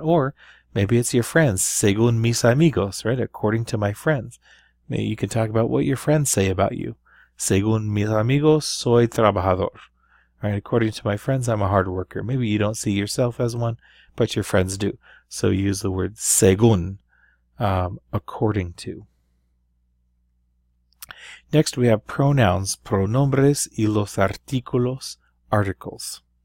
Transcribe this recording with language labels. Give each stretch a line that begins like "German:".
English: Or maybe it's your friends,
Spanish: según mis amigos,
English: right? According to my friends. Maybe you can talk about what your friends say about you.
Spanish: Según mis amigos, soy trabajador.
English: Right? According to my friends, I'm a hard worker. Maybe you don't see yourself as one, but your friends do. So use the word según, according to. Next we have pronouns,
Spanish: pronombres y los artículos,
English: articles.